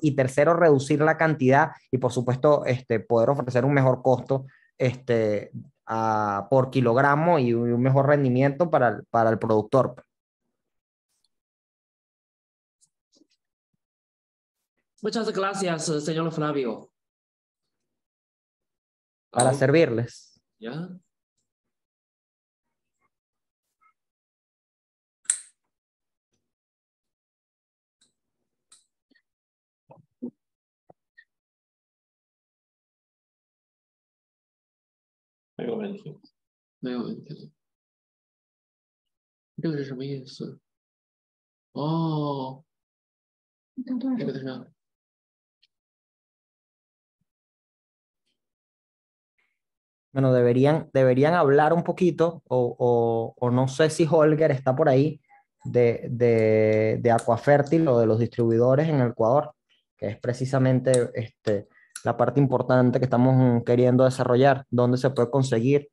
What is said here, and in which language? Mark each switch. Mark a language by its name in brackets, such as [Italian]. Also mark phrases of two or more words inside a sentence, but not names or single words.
[Spanish] Y tercero, reducir la cantidad y por supuesto poder ofrecer un mejor costo por kilogramo y un mejor rendimiento para el productor. Muchas gracias, señor Flavio. Para servirles. ¿Ya? [Chinese] 没有问题。没有问题。这个是什么意思？哦，这个是。 [Spanish] Bueno, deberían hablar un poquito, o no sé si Holger está por ahí, de Aquafértil o de los distribuidores en Ecuador, que es precisamente la parte importante que estamos queriendo desarrollar, dónde se puede conseguir.